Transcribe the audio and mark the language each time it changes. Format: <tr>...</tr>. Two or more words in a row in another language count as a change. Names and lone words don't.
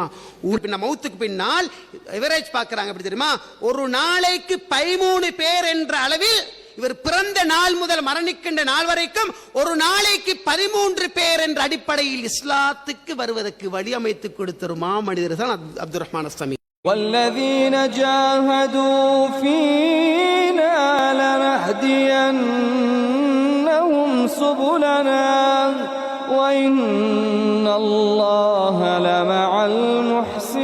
<ta>மௌத்துக்கு பின்னால் எவரேஜ் பார்க்கறாங்க எப்படி தெரியுமா? ஒரு நாளைக்கு 13 பேர் என்ற அளவில், இவர் பிறந்த நாள் முதல் மரணிக்கின்ற நாள் வரைக்கும் ஒரு நாளைக்கு 13 பேர் என்ற அடிப்படையில் இஸ்லாத்துக்கு வருவதற்கு வழி அமைத்து கொடுத்த மாமனிதர் தான் அப்துல் ரஹ்மான் அஸ்ஸமி.</ta> <ar>والذين جاهدوا فينا لنهدينهم سبلنا وإن الله لمع المحسنين.</ar>